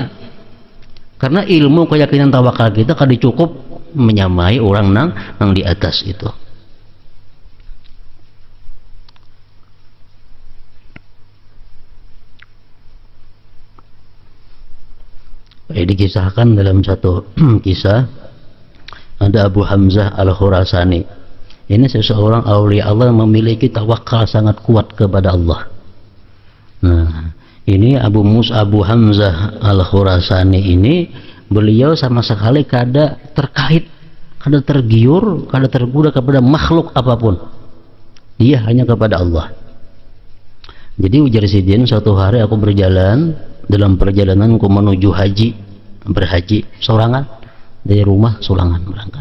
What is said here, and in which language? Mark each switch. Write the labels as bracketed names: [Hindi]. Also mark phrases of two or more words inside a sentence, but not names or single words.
[Indonesian] Karena ilmu keyakinan tawakal kita kada cukup menyamai orang nang di atas itu. Dikisahkan dalam satu kisah, ada Abu Hamzah Al-Khurasani. Ini seseorang aulia Allah yang memiliki tawakal sangat kuat kepada Allah. Nah, ini Abu Hamzah Al-Khurasani ini, beliau sama sekali kada terkait, kada tergiur, kada tergoda kepada makhluk apapun. Dia hanya kepada Allah. Jadi ujar Sidin, suatu hari aku berjalan, dalam perjalananku menuju berhaji sorangan dari rumah Sulangan berangkat.